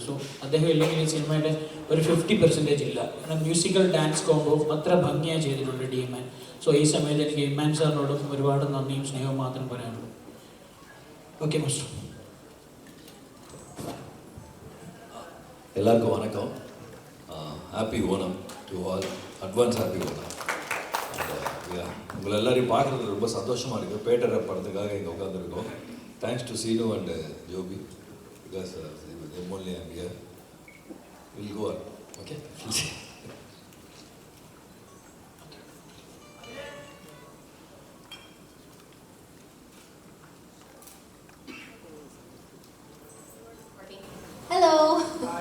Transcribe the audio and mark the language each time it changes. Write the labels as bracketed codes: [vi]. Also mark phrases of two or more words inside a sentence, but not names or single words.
[ml] സോ അദ്ദേഹം ഇല്ലെങ്കിൽ ഈ സിനിമയുടെ ഒരു 50% ഇല്ല. കാരണം മ്യൂസിക്കൽ ഡാൻസ് കോംബോ അത്ര ഭംഗിയായി ചെയ്തിട്ടുണ്ട് ഡി ഇമ്മാൻ. സോ ഈ സമയത്ത് എനിക്ക് ഇമ്മാൻ സാറിനോടും ഒരുപാട് നന്ദിയും സ്നേഹവും മാത്രം പറയാനുള്ളൂ. ഓക്കെ മാസ്റ്റർ. [ta] எல்லாருக்கும் வணக்கம். [en] happy Onam to all. advance happy Onam. [ta] உங்களை எல்லாரையும் பார்க்குறது ரொம்ப சந்தோஷமாக இருக்குது. பேட்டரை படத்துக்காக இங்கே உட்காந்துருக்கோம். [en] thanks to Seenu and Joby because only I'm here. We'll go on. Okay? Hello. Hi.